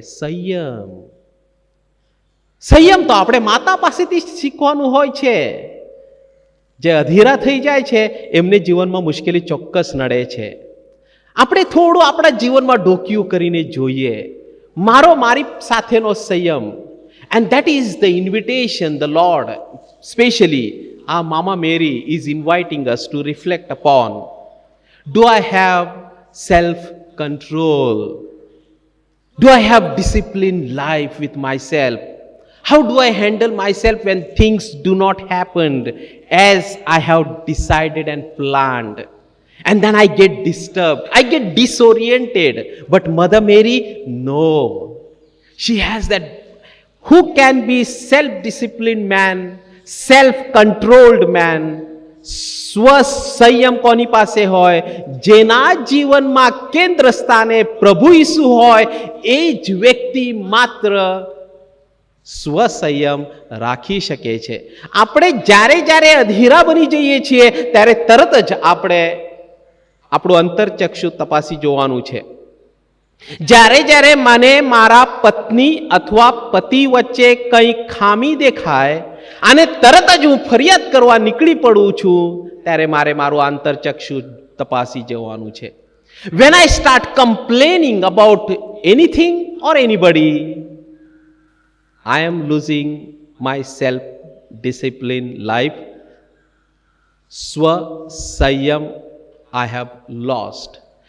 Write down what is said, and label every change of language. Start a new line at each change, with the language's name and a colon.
Gujarati: સંયમ. સંયમ તો આપણે માતા પાસેથી શીખવાનું હોય છે. જે અધીરા થઈ જાય છે એમને જીવનમાં મુશ્કેલી ચોક્કસ નડે છે. આપણે થોડું આપણા જીવનમાં ડોકિયું કરીને જોઈએ, મારી સાથેનો સંયમ.
English: And that is the invitation the Lord, especially our Mama Mary, is inviting us to reflect upon. Do I have self-control? Do I have disciplined life with myself? How do I handle myself when things do not happen as I have decided and planned? And then I get disturbed, I get disoriented. But Mother Mary, no. She has that. Who can be self-disciplined man, self-controlled man?
Gujarati: સ્વસંયમ કોની પાસે હોય? જેના જીવનમાં કેન્દ્ર સ્થાને પ્રભુ ઈસુ હોય, એ જ વ્યક્તિ માત્ર સ્વસંયમ રાખી શકે છે. આપણે જ્યારે અધીરા બની જઈએ છીએ ત્યારે તરત જ આપણે આપણું અંતરચક્ષુ તપાસી જોવાનું છે. જ્યારે જ્યારે મને મારા પત્ની અથવા પતિ વચ્ચે કંઈ ખામી દેખાય અને તરત જ હું ફરિયાદ કરવા નીકળી પડું છું, ત્યારે મારે મારું આંતરચક્ષુ તપાસી જવાનું છે.
English: When I start complaining about anything or anybody, I am losing my self-discipline life. Swa-Sanyam I have lost.